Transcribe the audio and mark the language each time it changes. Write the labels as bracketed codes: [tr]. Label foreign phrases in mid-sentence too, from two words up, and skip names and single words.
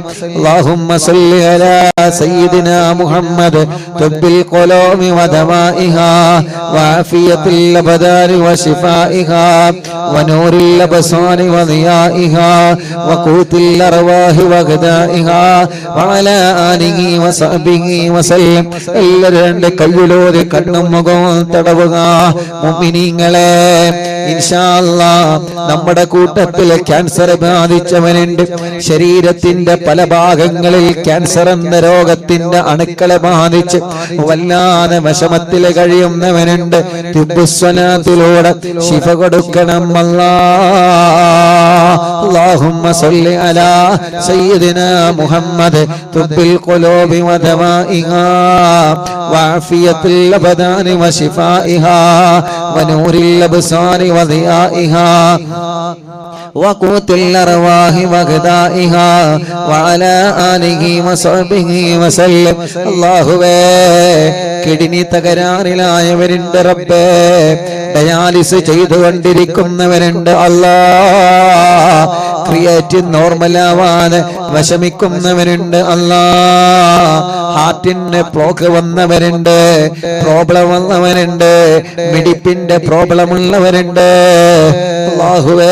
[ar] اللهم صل على سيدنا محمد طب القلوب ودوائها وعافية الأبدان وشفائها ونور الأبصار وضيائها وقوت الأرواح وغذائها وعلى آله وصحبه وسلم. [ml] എല്ലാവരുടെ കയ്യിലൂടെ കണ്ണും മുഖവും തടവുക. മുഅ്മിനീങ്ങളെ [ar] إن شاء الله [ml] നമ്മുടെ കൂട്ടത്തിൽ ക്യാൻസർ ബാധിച്ചവനുണ്ട്. ശരീരത്തിന്റെ പല ഭാഗങ്ങളിൽ ക്യാൻസർ എന്ന രോഗത്തിന്റെ അണുക്കളെ ബാധിച്ച് വല്ലാതെ വിഷമത്തിൽ കഴിയുന്നവനുണ്ട്. തിബ്ബുസ്സലാത്തിലൂടെ ശിഫ കൊടുക്കണം [ar] اللهم صل على سيدنا محمد طب القلوب ودوائها وعافية الأبدان وشفائها ونور الأبصار وضيائها وقوت الأرواح وغذائها وعلى آله وصحبه وسلم. [ml] അല്ലാഹുവേ കിഡ്നി തകരാറിലായവരുണ്ട് റബ്ബേ, ഡയാലിസ് ചെയ്തുകൊണ്ടിരിക്കുന്നവരുണ്ട് അല്ലാഹ്, ക്രിയേറ്റിൻ നോർമലാവാതെ വിഷമിക്കുന്നവരുണ്ട് അല്ലാഹ്, ഹാർട്ടിന് ബ്ലോക്ക് വന്നവരുണ്ട്, പ്രോബ്ലം വന്നവരുണ്ട്, മിടിപ്പിന്റെ പ്രോബ്ലം ഉള്ളവരുണ്ട് അല്ലാഹുവേ,